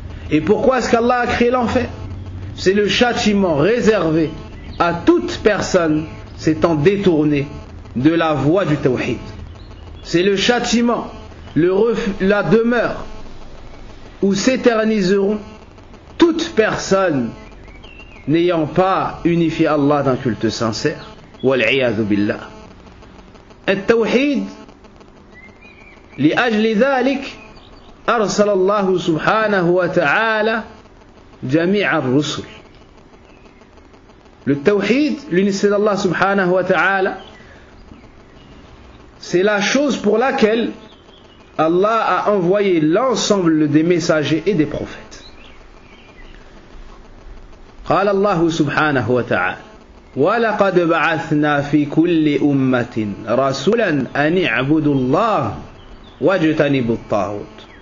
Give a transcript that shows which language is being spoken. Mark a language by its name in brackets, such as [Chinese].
[French] Et pourquoi est-ce qu'Allah a créé l'enfer? C'est le châtiment réservé à toute personne s'étant détournée de la voie du tawhid. C'est le châtiment, la demeure où s'éterniseront toute personne n'ayant pas unifié Allah d'un culte sincère. [Arabic] Wal-'iyadhu billah. At-tawhid, لأجل ذلك أرسل الله سبحانه وتعالى جميع الرسل. [French] Le tawhid, l'unicité d'Allah subhanahu wa ta'ala, c'est la chose pour laquelle Allah a envoyé l'ensemble des messagers et des prophètes. [Arabic] قال الله سبحانه وتعالى وَلَقَدْ بَعَثْنَا فِي كُلِّ أُمَّةٍ رَسُولًا أَنِ اعْبُدُوا اللَّهَ وَاجْتَنِبُوا الطَّاغُوتَ.